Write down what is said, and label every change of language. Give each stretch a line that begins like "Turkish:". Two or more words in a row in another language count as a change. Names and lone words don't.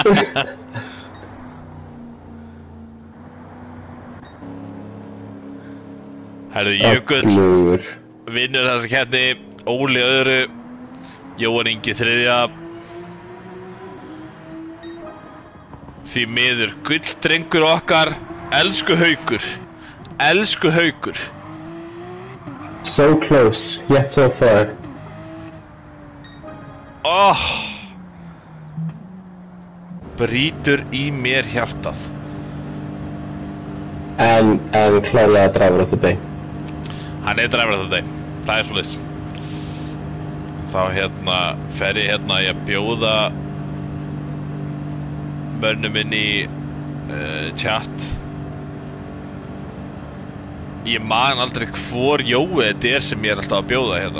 Icelandic: Herru, Jökull vinnur þessa keppni, Óli öðru, Jóhann Ingi þriðja. Því miður, gulldrengur okkar, elsku Haukur. Elsku Haukur.
English: So close, yet so far.
Icelandic: Brýtur í mér hjartað. En klárlega
English: driver of the day.
Icelandic: Hann er
English: driver of the day,
Icelandic: það er svoleiðis. Þá hérna fer ég hérna að bjóða mönnum inn í chat. Ég man aldrei hvor Jói þetta er sem ég er alltaf að bjóða hérna.